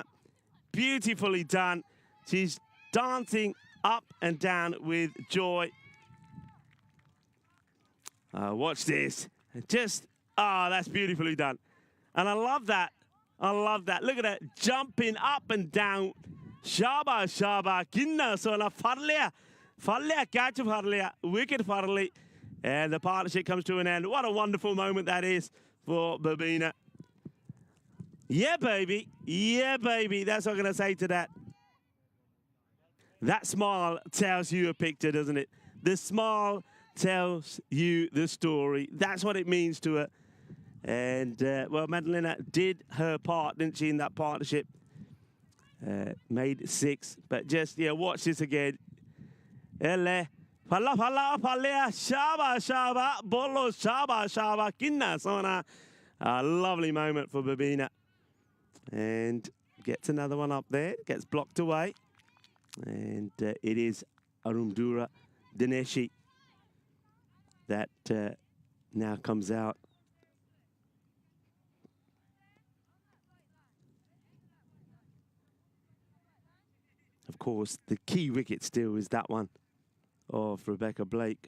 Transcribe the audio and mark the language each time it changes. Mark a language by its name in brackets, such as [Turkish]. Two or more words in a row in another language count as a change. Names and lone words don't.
[English] Beautifully done. She's dancing up and down with joy. Watch this. Just, that's beautifully done. And I love that. I love that. Look at that. Jumping up and down. Shaba, shaba. Kinna sona farliya. Farliya, catch farliya. Wicket farli. And the partnership comes to an end. What a wonderful moment that is for Babina. Yeah, baby. Yeah, baby. That's what I'm going to say to that. That smile tells you a picture, doesn't it? The smile tells you the story. That's what it means to her. And, well, Madalena did her part, didn't she, in that partnership? Made 6. But just, yeah, watch this again. Elle. Palla, palla, palla, shaba, shaba, bolo, shaba, shaba, kinna, sona. A lovely moment for Babina. And gets another one up there. Gets blocked away. And it is Arumdura Dineshi that now comes out. Of course, the key wicket still is that one of Rebecca Blake.